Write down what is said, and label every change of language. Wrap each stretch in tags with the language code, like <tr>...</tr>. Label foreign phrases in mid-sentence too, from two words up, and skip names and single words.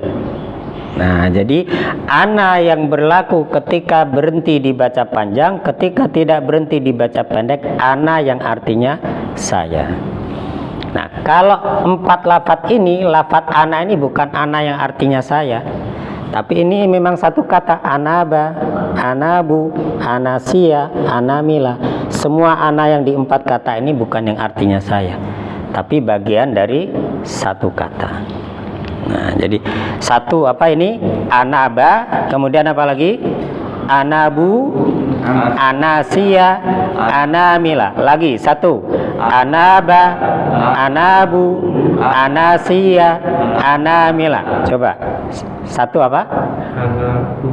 <id>Nah, jadi ana yang berlaku ketika berhenti dibaca panjang, ketika tidak berhenti dibaca pendek, ana yang artinya saya. Nah, kalau empat lafadz ini, lafadz ana ini bukan ana yang artinya saya, tapi ini memang satu kata,</id> <ar>أناب، أنابوا، أناسي، أنامل.</ar> <id>Semua ana yang di empat kata ini bukan yang artinya saya, tapi bagian dari satu kata. Nah, jadi satu apa ini?</id> <ar>أناب,</ar> <id>kemudian apa lagi?</id> <ar>أنابوا، أناسي، أنامل.</ar> <id>Lagi satu.</id> <ar>أناب، أنابوا، أناسي، أنامل.</ar> <id>Coba. Satu apa?</id> <ar>أنابوا,</ar>